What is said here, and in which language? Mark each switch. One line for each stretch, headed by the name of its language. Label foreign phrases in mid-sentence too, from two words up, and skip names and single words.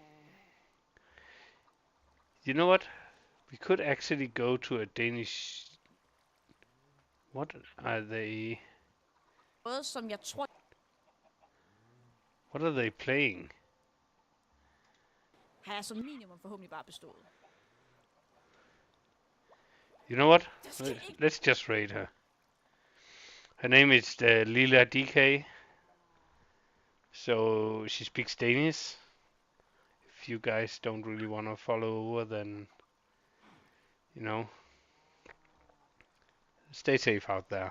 English: You know what? We could actually go to a Danish. What are they? What are they playing?
Danish: har jeg som minimum forhåbentlig bare bestået.
English: You know what?
Danish: Der skal ikke...
English: Let's just raid her. Her name is Lila DK. So she speaks Danish. If you guys don't really want to follow over, then, you know, stay safe out there.